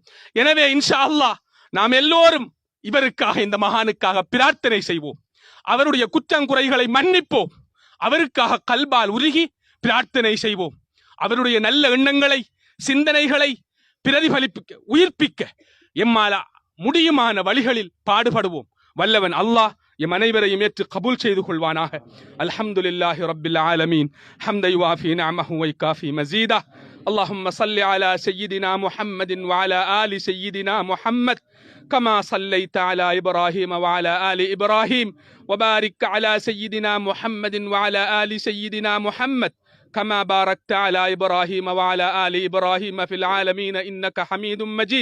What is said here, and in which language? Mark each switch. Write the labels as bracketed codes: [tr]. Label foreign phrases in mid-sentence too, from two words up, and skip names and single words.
[ta] எனவே [ar] إن شاء الله [ta] நாம் எல்லோரும் இவருக்காக, இந்த மகானுக்காக பிரார்த்தனை செய்வோம், அவருடைய குற்றங்குறைகளை மன்னிப்போம், அவருக்காக கல்பால் உருகி பிரார்த்தனை செய்வோம், அவருடைய நல்ல எண்ணங்களை சிந்தனைகளை பிரதிபலிப்பிக்க உயிர்ப்பிக்க எம்மால முடியுமான வழிகளில் பாடுபடுவோம். வல்லவன் அல்லாஹ் எம் அனைவரையும் ஏற்று கபூல் செய்து கொள்வானாக. [ar] الحمد لله رب العالمين حمدا يوافي نعمه و يكافئ مزيده. اللهم صل على سيدنا محمد وعلى آل سيدنا محمد كما صليت على إبراهيم وعلى آل إبراهيم وبارك على سيدنا محمد وعلى آل سيدنا محمد كما باركت على إبراهيم وعلى آل إبراهيم في العالمين إنك حميد مجيد.